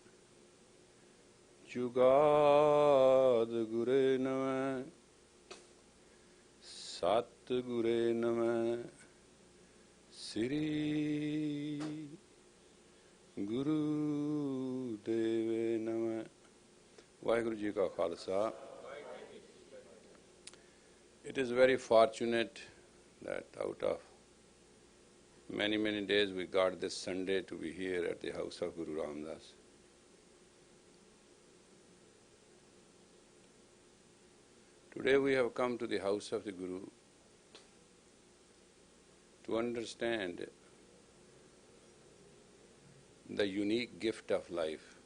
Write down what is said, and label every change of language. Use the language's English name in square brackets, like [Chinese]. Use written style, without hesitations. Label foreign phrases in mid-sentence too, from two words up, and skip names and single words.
[Punjabi] ਜੁਗਾਦ ਗੁਰੇ ਨਮਹ ਸਤ ਗੁਰੇ ਨਮਹ ਸ੍ਰੀ ਗੁਰੂ ਦੇਵੇ ਨਮਹ। ਵਾਹਿਗੁਰੂ ਜੀ ਕਾ ਖਾਲਸਾ। [English] It is very fortunate that out of many days we got this Sunday to be here at the house of Guru Ramdas. Today we have come to the house of the Guru to understand the unique gift of life.